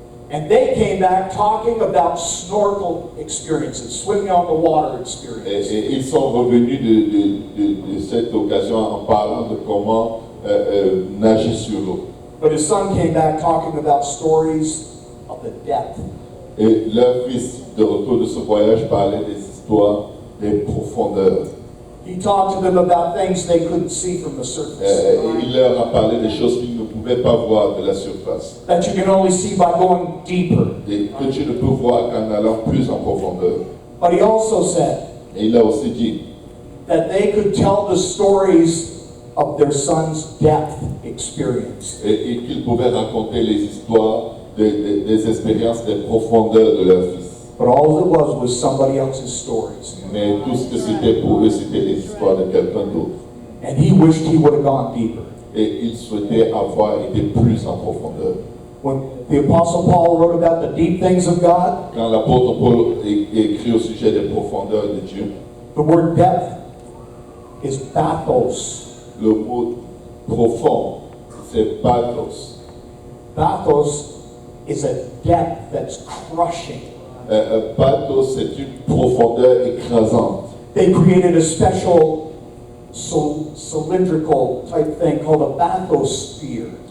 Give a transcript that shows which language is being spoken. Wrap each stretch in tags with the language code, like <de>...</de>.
<en>And they came back talking about snorkel experiences, swimming on the water experience.</en> <fr>Et ils sont revenus de cette occasion en parlant de comment nager sur l'eau.</fr> <en>But his son came back talking about stories of the depth.</en> <fr>Et leur fils, de retour de ce voyage, parlait des histoires des profondeurs.</fr> <en>He talked to them about things they couldn't see from the surface.</en> <fr>Il leur a parlé des choses qu'ils ne pouvaient pas voir de la surface.</fr> <en>That you can only see by going deeper.</en> <fr>Et que tu ne peux voir qu'en allant plus en profondeur.</fr> <en>But he also said</en> <fr>Et il a aussi dit</fr> <en>that they could tell the stories of their son's depth experience.</en> <fr>et qu'ils pouvaient raconter les histoires des expériences, des profondeurs de leur fils.</fr> <en>But all it was somebody else's stories.</en> <fr>Mais tout ce que c'était pour eux, c'était les histoires de quelqu'un d'autre.</fr> <en>And he wished he would have gone deeper.</en> <fr>Et ils souhaitaient avoir été plus en profondeur.</fr> <en>When the Apostle Paul wrote about the deep things of God,</en> <fr>Quand l'apôtre Paul écrit au sujet des profondeurs de Dieu,</fr> <en>the word depth is bathos.</en> <fr>le mot profond, c'est pathos.</fr> <en>Bathos is a depth that's crushing.</en> <fr>Pathos, c'est une profondeur écrasante.</fr> <en>They created a special cylindrical type thing called a bathysphere.</en>